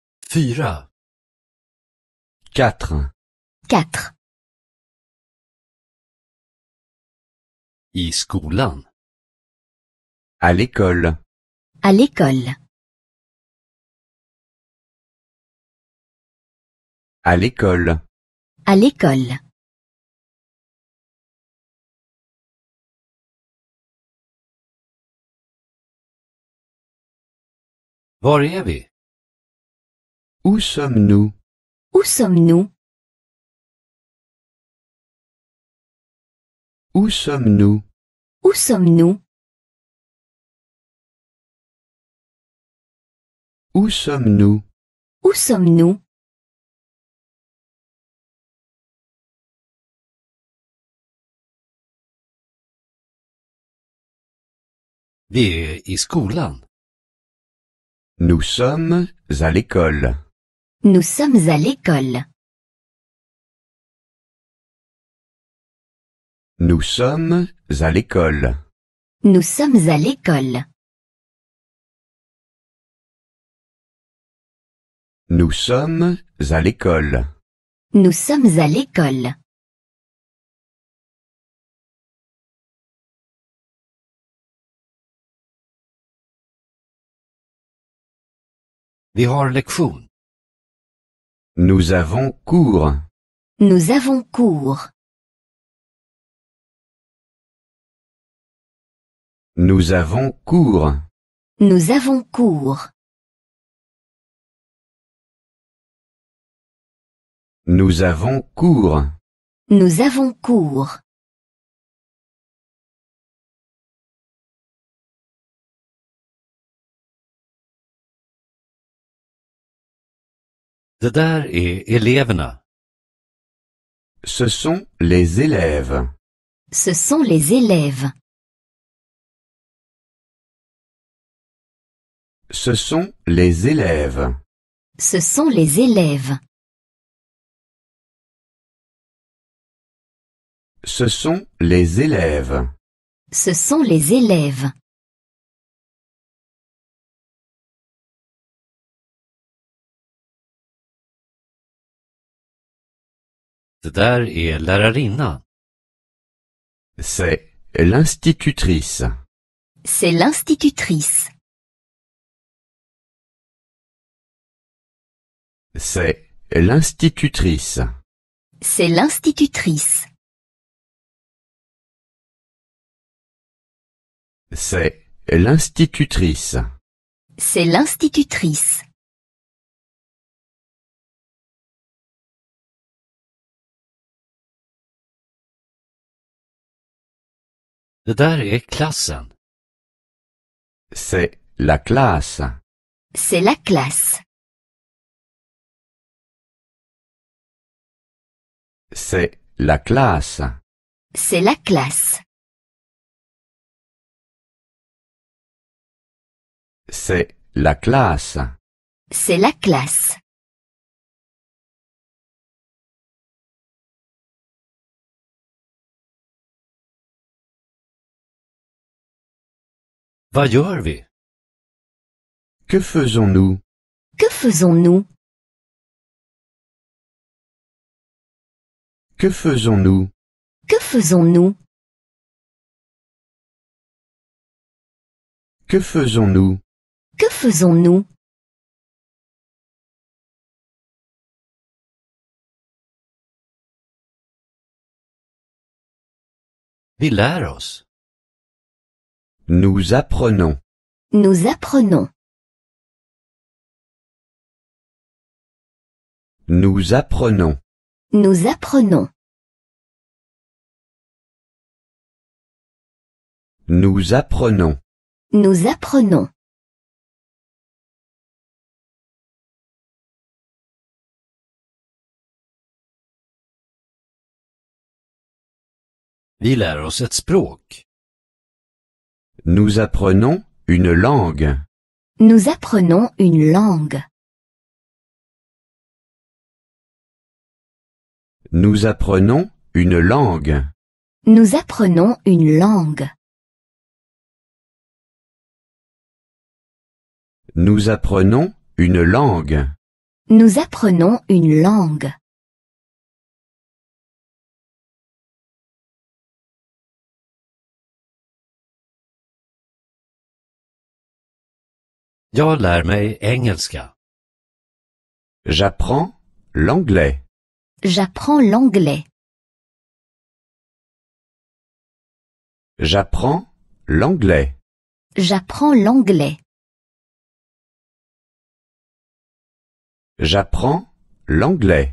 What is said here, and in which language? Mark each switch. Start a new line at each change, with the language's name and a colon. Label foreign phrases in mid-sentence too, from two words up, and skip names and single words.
Swedish: 4. 4. 4. I skolan.
French: À l'école. À l'école. À l'école. À l'école.
Swedish: Var är vi?
French: Où sommes-nous? Où sommes-nous? Où sommes-nous? Où sommes-nous? Où sommes-nous? Où sommes-nous?
Swedish: Vi är i skolan.
French: Nous sommes à l'école. Nous sommes à l'école. Nous sommes à l'école. Nous sommes à l'école. Nous sommes à l'école. Nous sommes à l'école.
Swedish: Vi har lektion.
French: Nous avons cours. Nous avons cours. Nous avons cours. Nous avons cours. Nous avons cours. Nous avons cours.
Swedish: Det där är eleverna.
French: Ce sont les élèves. Ce sont les élèves. Ce sont les élèves. Ce sont les élèves. Ce sont les élèves. Ce sont les élèves.
Swedish: Det där är lärarinnan.
French: C'est l'institutrice. C'est l'institutrice. C'est l'institutrice. C'est l'institutrice. C'est l'institutrice. C'est l'institutrice.
Swedish: Det där är klassen.
French: C'est la classe. C'est la classe. C'est la classe. C'est la classe. C'est la classe. C'est la classe.
Swedish: Vad gör vi?
French: Que faisons-nous? Que faisons-nous? Que faisons-nous? Que faisons-nous? Que faisons-nous? Que faisons-nous?
Swedish: Vi lär oss.
French: Nous apprenons. Nous apprenons. Nous apprenons. Nous apprenons. Nous apprenons. Nous apprenons.
Swedish: Vi lär oss ett språk.
French: Nous apprenons une langue. Nous apprenons une langue. Nous apprenons une langue. Nous apprenons une langue. Nous apprenons une langue. Nous apprenons une langue.
Swedish: Jag lär mig engelska.
French: J'apprends l'anglais. J'apprends l'anglais. J'apprends l'anglais. J'apprends l'anglais. J'apprends l'anglais.